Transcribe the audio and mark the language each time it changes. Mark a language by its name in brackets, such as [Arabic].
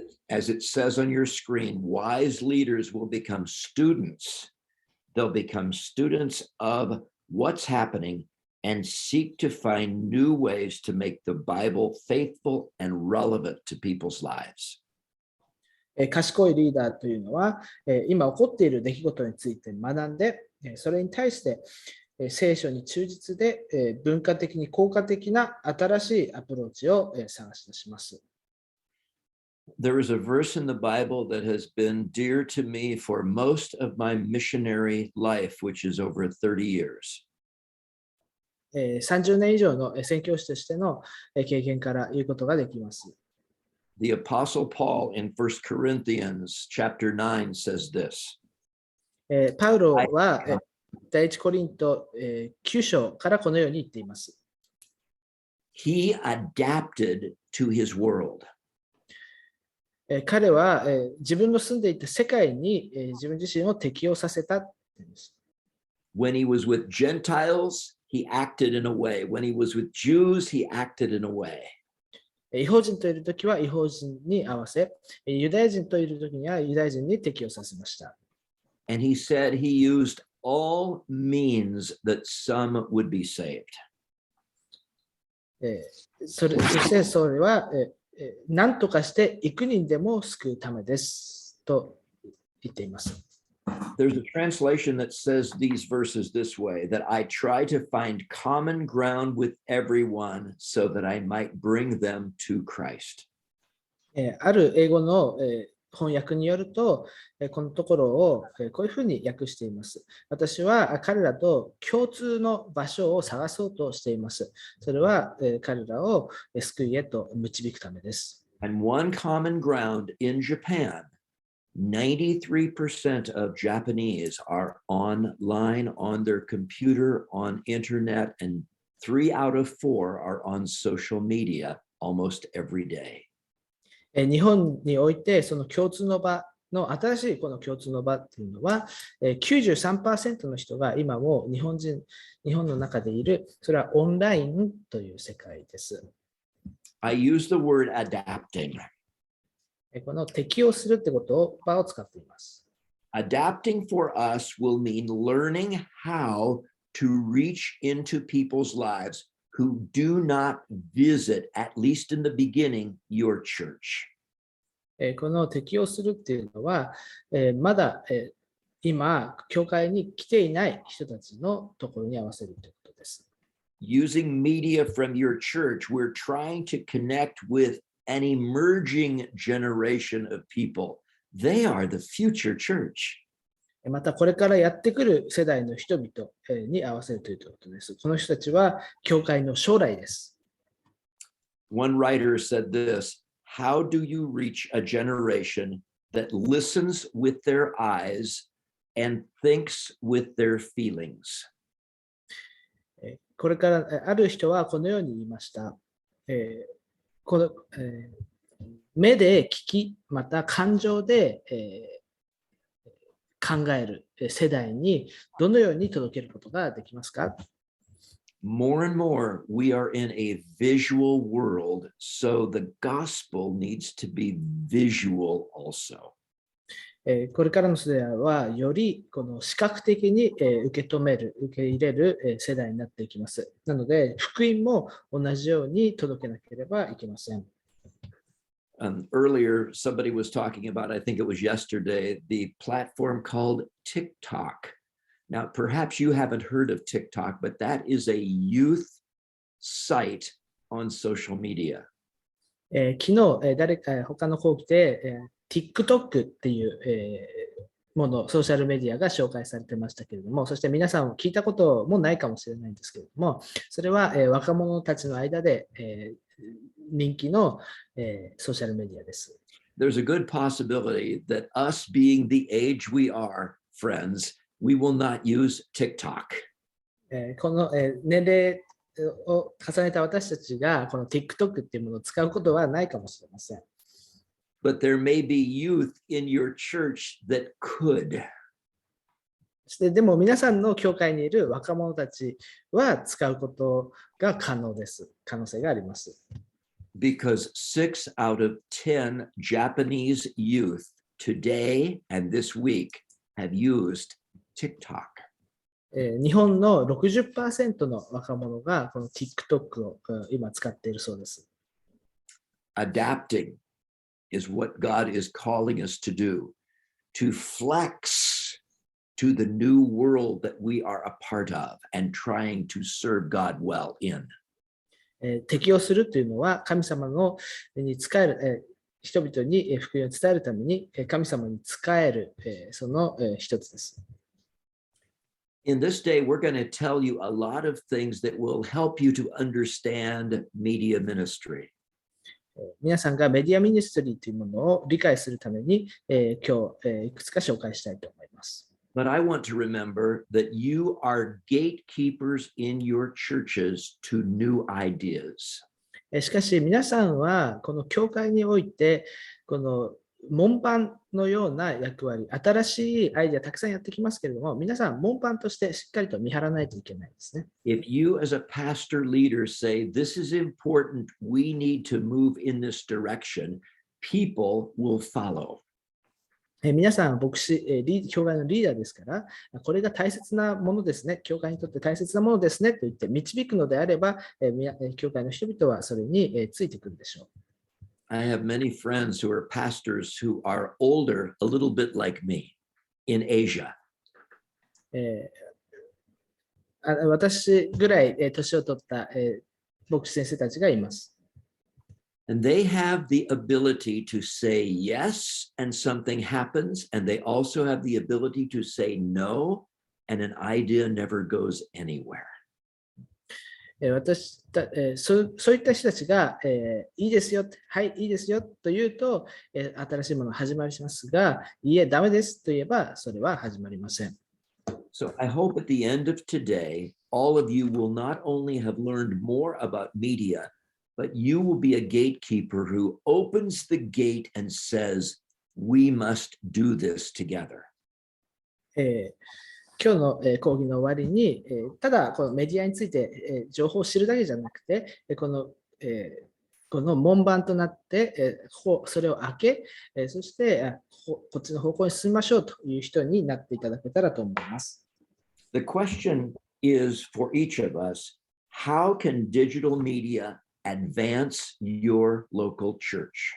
[English] As it says on your screen, wise leaders will become students. They'll become students of what's happening and seek to find new ways to make the Bible faithful and relevant to people's lives. [Japanese] 賢いリーダーというのは今起こっている出来事について学んで、それに対して聖書に忠実で文化的に効果的な新しいアプローチを探し出します。 [English] There is a verse in the Bible that has been dear to me for most of my missionary life, which is over 30 years. [Japanese] 30年以上の宣教師としての経験から言うことができます。 [English] The Apostle Paul in 1 Corinthians chapter 9 says this. [Japanese] パウロは第一コリント9章からこのように言っています。 [English] He adapted to his world. [Japanese] 彼は自分の住んでいた世界に自分自身を適応させた。 [English] When he was with Gentiles, he acted in a way. When he was with Jews, he acted in a way. [Japanese] 異邦人といるときは異邦人に合わせ、ユダヤ人といるときにはユダヤ人に適応させました。 [English] And he said he used all means that some would be saved. [Japanese] そしてそれは何とかして幾人でも救うためですと言っています。 [English] There's a translation that says these verses this way, that I try to find common ground with everyone so that I might bring them to Christ. [Japanese] ある英語の翻訳によると、このところをこういうふうに訳しています。私は彼らと共通の場所を探そうとしています。それは彼らを救いへと導くためです。 [English] And one common ground in Japan, 93% of Japanese are online, on their computer, on internet, and 3 out of 4 are on social media almost every day. [Japanese] 日本においてその共通の場の新しいこの共通の場っていうのは 93% の人が今も日本の中でいる。それはオンラインという世界です。 [English] I use the word adapting. [Japanese] この適応するって言葉を使っています。 [English] Adapting for us will mean learning how to reach into people's lives who do not visit, at least in the beginning, your church. [Japanese] この適応するっていうのは、まだ今、教会に来ていない人たちのところに合わせるということです。 [English] Using media from your church, we're trying to connect with an emerging generation of people. They are the future church. [Japanese] またこれからやってくる世代の人々に合わせるということです。この人たちは教会の将来です。 [English] One writer said this, how do you reach a generation that listens with their eyes and thinks with their feelings? [Japanese] これからある人はこのように言いました。この目で聞き、また感情で考える世代にどのように届けることができますか？ [English] More and more, we are in a visual world, so the gospel needs to be visual also. [Japanese] これからの世代はよりこの視覚的に受け入れる世代になっていきます。なので、福音も同じように届けなければいけません。 [English] Earlier, somebody was talking about, I think it was yesterday, the platform called TikTok. Now, perhaps you haven't heard of TikTok, but that is a youth site on social media. [Japanese] 昨日、他の講義で、TikTok っていう、もの、ソーシャルメディアが紹介されてましたけれども、そして皆さんも聞いたこともないかもしれないんですけれども、それは、若者たちの間で、人気の、ソーシャルメディアです。 [English] There's a good possibility that us being the age we are, friends, we will not use TikTok. [Japanese] この、年齢を重ねた私たちがこの TikTok っていうものを使うことはないかもしれません。 [English] But there may be youth in your church that could. [Japanese] でも皆さんの教会にいる若者たちは使うことが可能です。可能性があります。 [English] Because 6 out of 10 Japanese youth today and this week have used TikTok. [Japanese] 日本の 60% の若者がこの TikTok を今使っているそうです。 [English] Adapting is what God is calling us to do, to flex to the new world that we are a part of and trying to serve God well in. [Japanese] 適応するというのは神様に仕える、人々に福音を伝えるために神様に仕える、その一つです。 [English] In this day, we're going to tell you a lot of things that will help you to understand media ministry. [Japanese] 皆さんがメディアミニストリーというものを理解するために、今日、いくつか紹介したいと思います。 [English] But I want to remember that you are gatekeepers in your churches to new ideas. [Japanese] しかし皆さんはこの教会においてこの門番のような役割、新しいアイデアたくさんやってきますけれども、皆さん門番としてしっかりと見張らないといけないですね。 [English] If you as a pastor leader say, this is important, we need to move in this direction, people will follow. [Japanese] 皆さん、牧師、教会のリーダーですから、これが大切なものですね、教会にとって大切なものですねと言って導くのであれば、教会の人々はそれについてくるでしょう。 [English] I have many friends who are pastors who are older, a little bit like me. in Asia. [Japanese] 私ぐらい年を取った、牧師先生たちがいます。 [English] And they have the ability to say yes and something happens, and they also have the ability to say no, and an idea never goes anywhere. [Japanese] そういった人たちが、いいですよ、はい、いいですよと言うと、新しいものが始まりますが、いいえ、ダメですと言えば、それは始まりません。 [English] So I hope at the end of today, all of you will not only have learned more about media, but you will be a gatekeeper who opens the gate and says, we must do this together. [Japanese] 今日の講義の終わりに、ただこのメディアについて情報を知るだけじゃなくて、この門番となって、それを開け、そしてこっちの方向に進みましょうという人になっていただけたらと思います。 [English] The question is for each of us, how can digital media advance your local church?